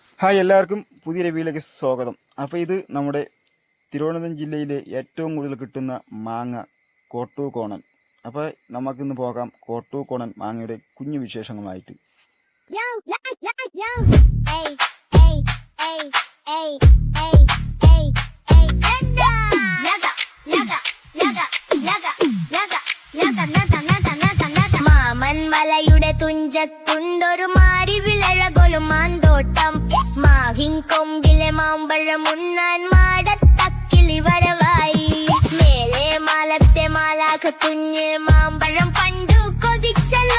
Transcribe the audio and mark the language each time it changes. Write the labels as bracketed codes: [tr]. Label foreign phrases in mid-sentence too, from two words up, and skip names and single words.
[ml] ഹായ്, എല്ലാവർക്കും പുതിയ റിവ്യൂയിലേക്ക് സ്വാഗതം. അപ്പോൾ ഇത് നമ്മുടെ തിരുവനന്തപുരം ജില്ലയിലെ ഏറ്റവും കൂടുതൽ കിട്ടുന്ന മാങ്ങ കോട്ടൂക്കോണൻ. അപ്പോൾ നമുക്കിന്ന് പോകാം കോട്ടൂക്കോണൻ മാങ്ങയുടെ കുഞ്ഞു വിശേഷങ്ങളുമായിട്ട്. Yo, yo, yo, yo. Hey, hey, hey, hey, hey, hey, hey. Naga, naga, naga, naga, naga, naga, naga, naga, naga, naga. മാമൻ മലയുടെ തുഞ്ചത്തുണ്ടൊരു മാരി വിളഴകൊലും മാന്തോട്ടം. മാഹിൻ കൊമ്പിലെ മാമ്പഴം ഉണ്ണാൻ മാടത്തക്കിളി വരവായി. മേലെ മാലത്തെ മാലാഖ കുഞ്ഞ് മാമ്പഴം പണ്ടു കൊതിച്ചല്ലോ.